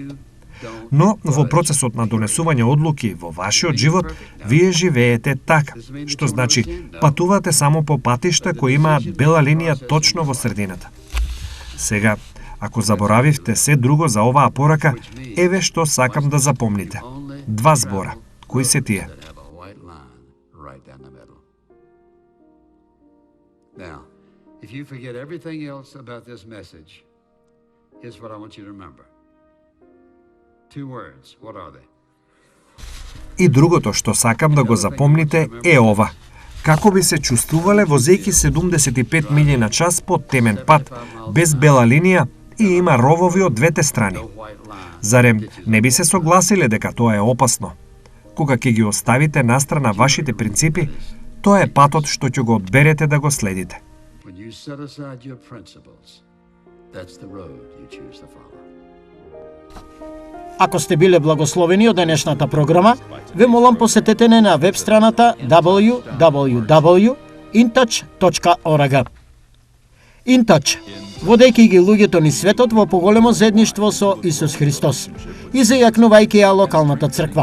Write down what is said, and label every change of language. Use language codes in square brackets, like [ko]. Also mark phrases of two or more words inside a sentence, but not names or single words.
[mk] Но во процесот на донесување одлуки во вашиот живот, вие живеете така, што значи патувате само по патишта кои имаат бела линија точно во средината. Сега, ако заборавивте се друго за оваа порака, еве што сакам да запомните. 2 збора. Кои се тие? [en] Now, if you forget everything else about this message, here's what I want you to remember. 2 words. What are they? [mk] И другото што сакам да го запомните е ова. Како би се чувствувале возејќи 75 милји на час по темен пат, без бела линија и има ровови од двете страни? Зарем не би се согласиле дека тоа е опасно? Кога ќе ги оставите настрана вашите принципи, тоа е патот што ќе го одберете да го следите. [en] When you set aside your principles, that's the road you choose to follow. [mk] Ако сте биле благословени од денешната програма, ве молам посетете не на веб страната www.intouch.org. InTouch, водејќи ги луѓето низ светот во поголемо заедништво со Исус Христос и зајакнувајќи ја локалната црква.